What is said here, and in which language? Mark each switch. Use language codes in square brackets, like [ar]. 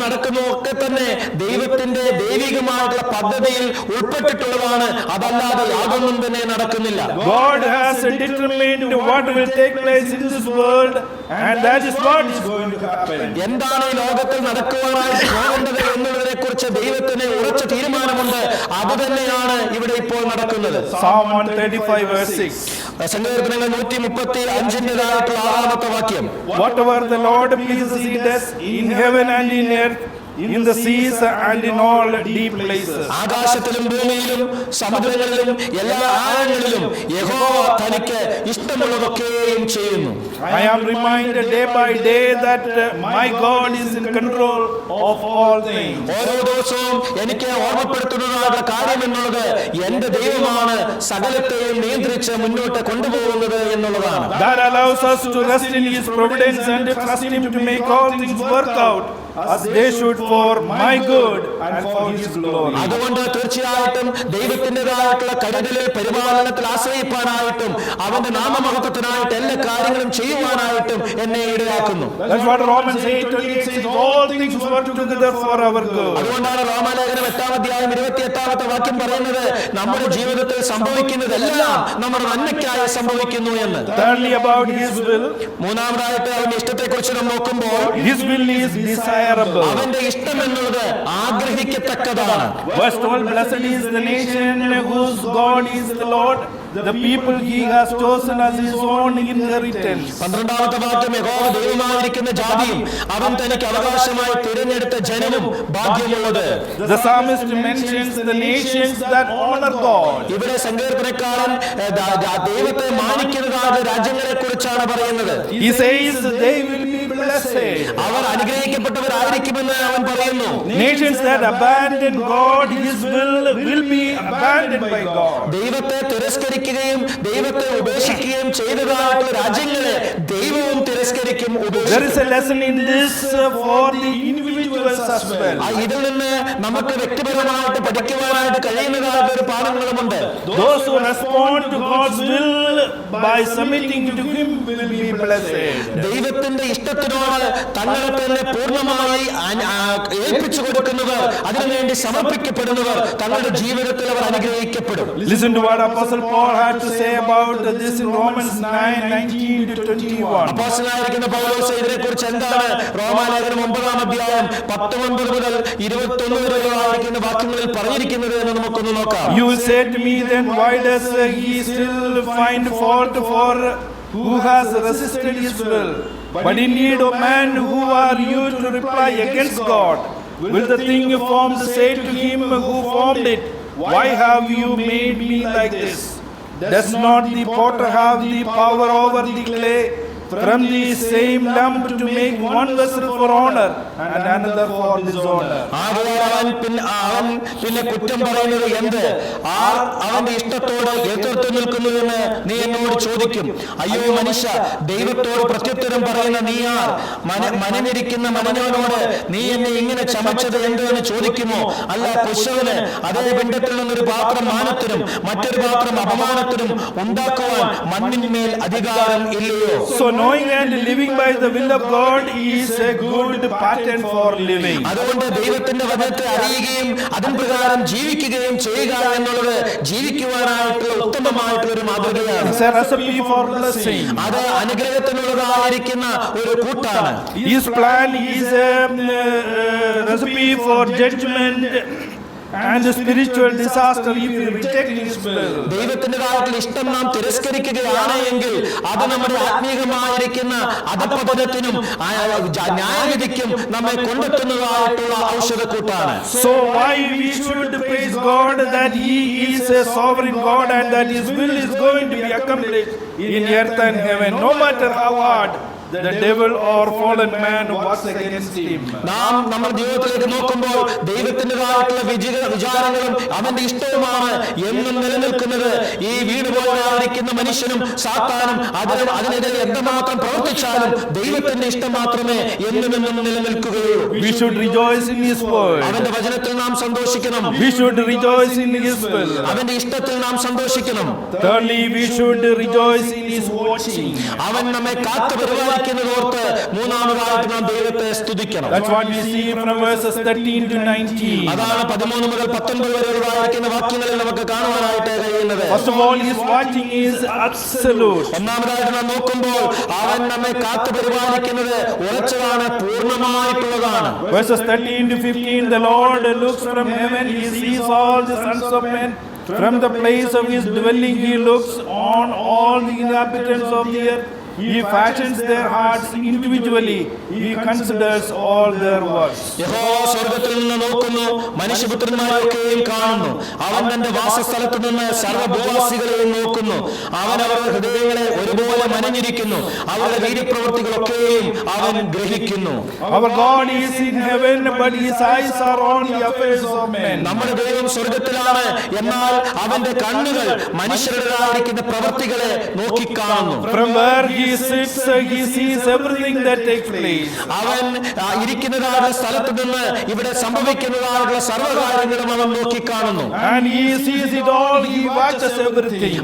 [ml] നടക്കുന്നു ഒക്കെ തന്നെ ദൈവത്തിന്റെ ദൈവികമായിട്ടുള്ള പദ്ധതിയിൽ ഉൾപ്പെട്ടിട്ടുള്ളതാണ്. അതല്ലാതെ യാതൊന്നും തന്നെ നടക്കുന്നില്ല. [en] God has determined what will take place in this world, and that is what is going to happen. [ml] എന്താണ് ഈ ലോകത്തിൽ നടക്കുവാനായിട്ട് പോകേണ്ടത് എന്നുള്ളതിനെ കുറിച്ച് ദൈവത്തിന് ഉറച്ച തീരുമാനമുണ്ട്. അത് തന്നെയാണ് ഇവിടെ ഇപ്പോൾ നടക്കുന്നത്. [en] Psalm 135 verse 6. [ml] സങ്കീർത്തനങ്ങൾ 135 6 വാക്യം. [en] Whatever the Lord pleases, he does in heaven and in earth, in the seas and in all deep places. [ml] ആകാശത്തിലും ഭൂമിയിലും സമുദ്രങ്ങളിലും എല്ലാ ആഴങ്ങളിലും യഹോവ തനിക്ക് ഇഷ്ടമുള്ളതൊക്കെയും ചെയ്യുന്നു. [en] I am reminded day by day that my God is in control of all things. [ml] ഓരോ ദിവസവും എനിക്ക് ഓർമ്മപ്പെടുത്തുന്നതായുള്ള കാര്യം എന്നുള്ളത് എന്റെ ദൈവമാണ് സകലത്തെയും നിയന്ത്രിച്ച് മുന്നോട്ട് കൊണ്ടുപോകുന്നത് എന്നുള്ളതാണ്. [en] That allows us to rest in his providence and trust him to make all things work out as they should for my good and for his glory. [ml] അതുകൊണ്ട് തീർച്ചയായിട്ടും ദൈവത്തിൻ്റെതായിട്ടുള്ള കരുതലിൽ പരിപാലനത്തിൽ ആശ്രയിപ്പാനായിട്ടും അവന്റെ നാമമഹത്വത്തിനായിട്ട് എല്ലാ കാര്യങ്ങളും ചെയ്യുവാനായിട്ടും എന്നെ ഇടയാക്കുന്നു. [en] That's what Romans 8:28 says, all things work together for our good. [ml] അതുകൊണ്ടാണ് റോമാലേഖനം 8-28 വാക്യം പറയുന്നത് നമ്മുടെ ജീവിതത്തിൽ സംഭവിക്കുന്നതെല്ലാം നമ്മുടെ നന്മയ്ക്കായി സംഭവിക്കുന്നു എന്ന്. [en] Thirdly, about his will. [ml] മൂന്നാമതായിട്ട് അവന്റെ ഇഷ്ടത്തെക്കുറിച്ച് നാം നോക്കുമ്പോൾ [en] His will is desirable. [ml] അവന്റെ ഇഷ്ടം എന്നുള്ളത് ആഗ്രഹിക്കത്തക്കതാണ്. [en] Verse 12, blessed is the nation whose God is the Lord, the people he has chosen as his own inheritance. [ml] 12 വാക്യം, യഹോവ ദൈവമായിരിക്കുന്ന ജാതിയും അവൻ തനിക്ക് അവകാശമായി തിരഞ്ഞെടുത്ത ജനവും ഭാഗ്യമുള്ളത്. [en] The psalmist mentions the nations that honor God. [ml] ഇവിടെ സങ്കീർത്തനക്കാരൻ ദൈവത്തെ മാനിക്കുന്നതായ രാജ്യങ്ങളെ കുറിച്ചാണ് പറയുന്നത്. [en] He says they will be blessed. [ml] അവർ അനുഗ്രഹിക്കപ്പെട്ടവരായിരിക്കുമെന്ന് അവൻ പറയുന്നു. [en] Nations that abandon God, his will be abandoned by God. [ml] ദൈവത്തെ തിരസ്കരിക്കുകയും ദൈവത്തെ ഉപേക്ഷിക്കുകയും ചെയ്തതായിട്ടുള്ള രാജ്യങ്ങളെ ദൈവവും തിരസ്കരിക്കും, ഉപേക്ഷിക്കും. [en] There is a lesson in this for the individuals as well. [ml] ഇതിൽ നിന്ന് നമുക്ക് വ്യക്തിപരമായിട്ട് പഠിക്കുവാനായിട്ട് കഴിയുന്നതായിട്ട് ഒരു പാഠങ്ങളുമുണ്ട്. [en] Those who respond to God's will by submitting to him will be blessed. [ml] ദൈവത്തിന്റെ ഇഷ്ടത്തിനോട് തങ്ങളെ തന്നെ പൂർണ്ണമായി ഏൽപ്പിച്ചു കൊടുക്കുന്നവർ, അതിനുവേണ്ടി സമർപ്പിക്കപ്പെടുന്നവർ തങ്ങളുടെ ജീവിതത്തിൽ അവർ അനുഗ്രഹിക്കപ്പെടും. [en] Listen to what Apostle Paul had to say about this in Romans 9:19-21. [ml] അപ്പോസ്തലനായിരിക്കുന്ന പൗലോസ് ഇതിനെക്കുറിച്ച് എന്താണ് റോമാലേഖനം 9-19 മുതൽ 21 വരെയുള്ള വാക്യങ്ങളിൽ പറഞ്ഞിരിക്കുന്നത് എന്ന് നമുക്കൊന്ന് നോക്കാം. [en] You will say to me, then why does he still find fault for who has resisted his will? But indeed, O man, who are you to reply against God? Will the thing you formed say to him who formed it, why have you made me like this? Does not the potter have the power over the clay from the same lump to make one vessel for honor and another for dishonor? [ml] അവൻ പിന്നെ കുറ്റം പറയുന്നത് എന്ത്? അവന്റെ ഇഷ്ടത്തോട് എതിർത്ത് നിൽക്കുന്നുവെന്ന് നീ എന്നോട് ചോദിക്കും. അയ്യോ മനുഷ്യ, ദൈവത്തോട് പ്രത്യുത്തരം പറയുന്ന നീ ആർ? മനനിരിക്കുന്ന മനനോട് നീ എന്നെ ഇങ്ങനെ ചമച്ചത് എന്ത് എന്ന് ചോദിക്കുമോ? അല്ല, കുശവന് അതേ പിണ്ഡത്തിൽ നിന്നൊരു പാത്രം മാനത്തിനും മറ്റൊരു പാത്രം അപമാനത്തിനും ഉണ്ടാക്കുവാൻ മണ്ണിന്മേൽ അധികാരം ഇല്ലയോ? [en] So knowing and living by the will of God is a good pattern for living. [ml] അതുകൊണ്ട് ദൈവത്തിന്റെ വചനത്തെ അറിയുകയും അതിൻ പ്രകാരം ജീവിക്കുകയും ചെയ്യുക എന്നുള്ളത് ജീവിക്കുവാനായിട്ടുള്ള ഉത്തമമായിട്ടുള്ള ഒരു മാതൃകയാണ്. [en] It's a recipe for blessing. [ml] അത് അനുഗ്രഹത്തിനുള്ളതായിരിക്കുന്ന ഒരു കൂട്ടാണ്. [en] His plan is a recipe for judgment and spiritual disaster if you reject his will. [ml] ദൈവത്തിൻ്റെതായിട്ടുള്ള ഇഷ്ടം നാം തിരസ്കരിക്കുകയാണ് എങ്കിൽ അത് നമ്മുടെ ആത്മീകമായിരിക്കുന്ന അധപതനത്തിനും ന്യായവിധിക്കും നമ്മെ കൊണ്ടെത്തുന്നതായിട്ടുള്ള ഔഷധക്കൂട്ടാണ്. [en] So why we should praise God that he is a sovereign God and that his will is going to be accomplished in earth and heaven, no matter how hard the devil or fallen man works against him. [ml] നാം നമ്മുടെ ജീവിതത്തിലേക്ക് നോക്കുമ്പോൾ ദൈവത്തിൻ്റെതായിട്ടുള്ള വിചാരങ്ങളും അവന്റെ ഇഷ്ടവുമാണ് എന്നും നിലനിൽക്കുന്നത്. ഈ വീണുപോകാതിരിക്കുന്ന മനുഷ്യനും സാത്താനും അതിനെതിരെ എന്തുമാത്രം പ്രവർത്തിച്ചാലും ദൈവത്തിന്റെ ഇഷ്ടം മാത്രമേ എന്നുമെന്നും നിലനിൽക്കുകയുള്ളൂ. [en] We should rejoice in his word. [ml] അവന്റെ വചനത്തിൽ നാം സന്തോഷിക്കണം. [en] We should rejoice in his will. [ml] അവന്റെ ഇഷ്ടത്തിൽ നാം സന്തോഷിക്കണം. [en] Thirdly, we should rejoice in his watching. [ml] അവൻ നമ്മെ കാത്തു പരിപാലിക്കുന്നു. പരിപാലിക്കുന്നതോർത്ത് മൂന്നാമതായിട്ട് നാം ദൈവത്തെ സ്തുതിക്കണം. [en] That's what we see from verses 13 to 19. [ml] അതാണ് 13 മുതൽ 19 വരെയുള്ളതായിരിക്കുന്ന വാക്യങ്ങളിൽ നമുക്ക് കാണുവാനായിട്ട് കഴിയുന്നത്. [en] First of all, his watching is absolute. [ml] ഒന്നാമതായിട്ട് നാം നോക്കുമ്പോൾ അവൻ നമ്മെ കാത്തു പരിപാലിക്കുന്നത് ഉറച്ചതാണ്, പൂർണ്ണമായിട്ടുള്ളതാണ്. [en] Verses 13 to 15, the Lord looks from heaven, he sees all the sons of men. From the place of his dwelling, he looks on all the inhabitants of the earth. He fashions their hearts individually. He considers all their works. [ml] യഹോവ സ്വർഗ്ഗത്തിൽ നിന്ന് നോക്കുന്നു, മനുഷ്യപുത്രന്മാരെയൊക്കെയും കാണുന്നു. അവൻ തന്റെ വാസസ്ഥലത്ത് നിന്ന് സർവ്വഭൂവാസികളെയും നോക്കുന്നു. അവൻ അവരുടെ ഹൃദയങ്ങളെ ഒരുപോലെ മനഞ്ഞിരിക്കുന്നു. അവരുടെ വീര്യപ്രവൃത്തികളൊക്കെയും അവൻ ഗ്രഹിക്കുന്നു. [en] Our God is in heaven, but his eyes are on the affairs of men. [ml] നമ്മുടെ ദൈവം സ്വർഗ്ഗത്തിലാണ്, എന്നാൽ അവന്റെ കണ്ണുകൾ മനുഷ്യരുടേതായിരിക്കുന്ന പ്രവൃത്തികളെ നോക്കിക്കാണുന്നു. [en] From where he sits, he sees everything that takes place. [ml] അവൻ ഇരിക്കുന്നതായ സ്ഥലത്ത് നിന്ന് ഇവിടെ സംഭവിക്കുന്നതായുള്ള സർവ്വകാര്യങ്ങളും അവൻ നോക്കിക്കാണുന്നു. [en] And he sees it all, he watches everything.